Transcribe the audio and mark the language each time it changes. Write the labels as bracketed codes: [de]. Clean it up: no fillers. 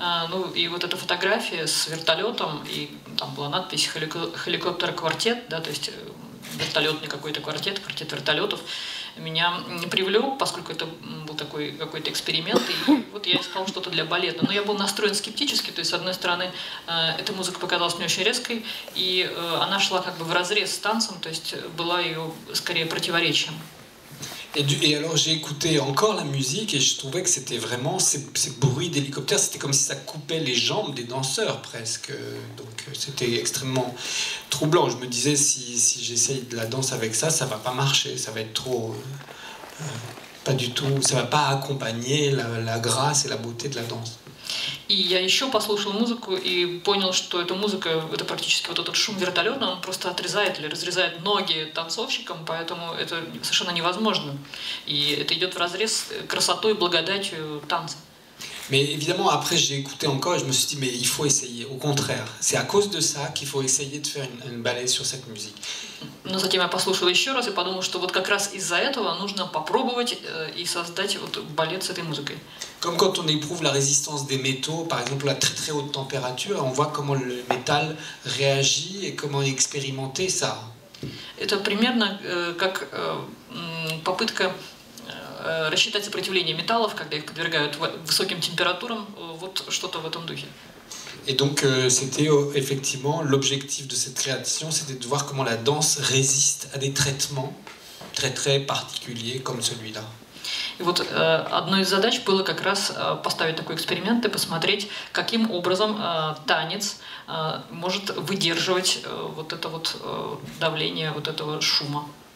[ru] Ну, и вот эта фотография с вертолетом, и там была надпись «Helicopter-квартет», да, то есть вертолетный какой-то квартет вертолетов, меня привлек, поскольку это был такой какой-то эксперимент, и вот я искал что-то для балета. Но я был настроен скептически, то есть, с одной стороны, эта музыка показалась мне очень резкой, и она шла как бы вразрез с танцем, то есть была ее скорее противоречием. [fr] Et alors j'ai écouté encore la musique et je trouvais que c'était vraiment ces bruits d'hélicoptère, c'était comme si ça coupait les jambes des danseurs presque. Donc c'était extrêmement troublant. Je me disais si j'essaye de la danse avec ça, ça va pas marcher, ça va être trop... pas du tout, ça va pas accompagner la grâce et la beauté de la danse. [ru] И я еще послушал музыку и понял, что эта музыка, это практически вот этот шум вертолета, он просто отрезает или разрезает ноги танцовщикам, поэтому это совершенно невозможно. И это идет вразрез с красотой и благодатью танца. [fr] Mais évidemment, après, j'ai écouté encore et je me suis dit, mais il faut essayer. Au contraire, c'est à cause de ça qu'il faut essayer de faire un ballet sur cette musique. [ru] Но затем я послушала еще раз и подумала, что вот как раз из-за этого нужно попробовать и создать вот балет с этой музыкой. [fr] Comme quand on éprouve la résistance des métaux, par exemple à très très haute température, on voit comment le métal réagit et comment expérimenter ça. [ru] Это примерно как попытка рассчитать сопротивление металлов, когда их подвергают высоким температурам, вот что-то в этом духе. [fr] Et donc c'était effectivement l'objectif de cette création, c'était de voir comment la danse résiste à des traitements très très particuliers comme celui-là. [ru] И вот одной из задач было как раз поставить такой эксперимент и посмотреть, каким образом танец может выдерживать вот это вот давление вот этого шума.